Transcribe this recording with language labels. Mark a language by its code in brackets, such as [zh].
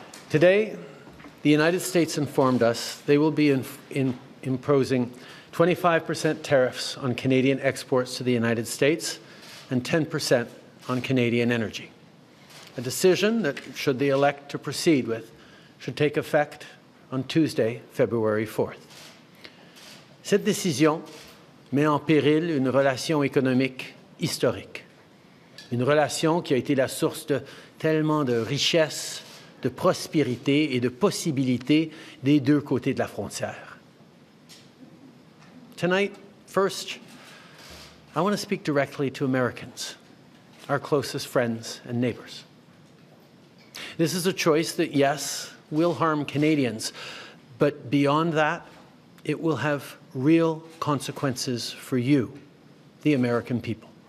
[en] Today, the United States informed us they will be imposing 25% tariffs on Canadian exports to the United States and 10% on Canadian energy. A decision that, should they elect to proceed with, should take effect on Tuesday, February 4th. [fr] Cette décision met en péril une relation économique historique. Une relation qui a été la source de tellement de richesses, de prospérité et de possibilités des deux côtés de la frontière. [en] Tonight, first, I want to speak directly to Americans, our closest friends and neighbors. This is a choice that, yes, will harm Canadians, but beyond that, it will have real consequences for you, the American people.